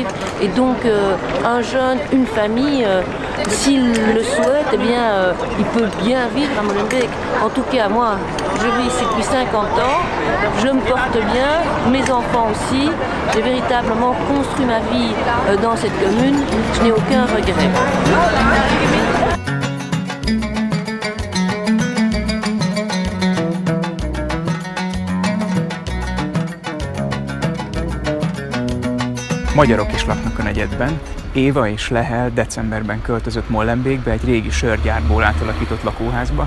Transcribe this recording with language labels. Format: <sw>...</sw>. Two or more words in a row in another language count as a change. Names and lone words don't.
<fr>Et donc, un jeune, une famille, s'il le souhaite, eh bien, il peut bien vivre à Molenbeek. En tout cas, moi, je vis ici depuis 50 ans, je me porte bien, mes enfants aussi. J'ai véritablement construit ma vie dans cette commune, je n'ai aucun regret.</fr> <hu>Magyarok is laknak a negyedben. Éva és Lehel decemberben költözött Molenbeekbe egy régi sörgyárból átalakított lakóházba.</hu>